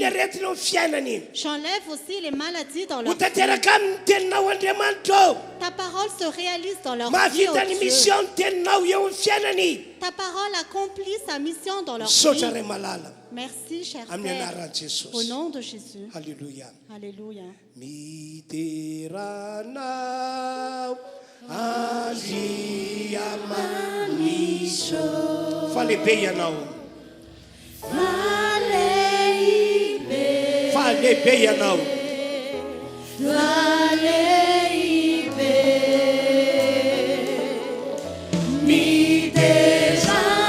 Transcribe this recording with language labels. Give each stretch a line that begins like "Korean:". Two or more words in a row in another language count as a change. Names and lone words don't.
French: J'enlève aussi les maladies dans leur vie. Ta parole se réalise dans leur vie, oh Dieu. Ta parole accomplit sa mission dans leur vie. Merci, cher Père. Au nom de Jésus. Alléluia. Alléluia.
Portuguese: Fale bem não. Fale bem não. Me deixa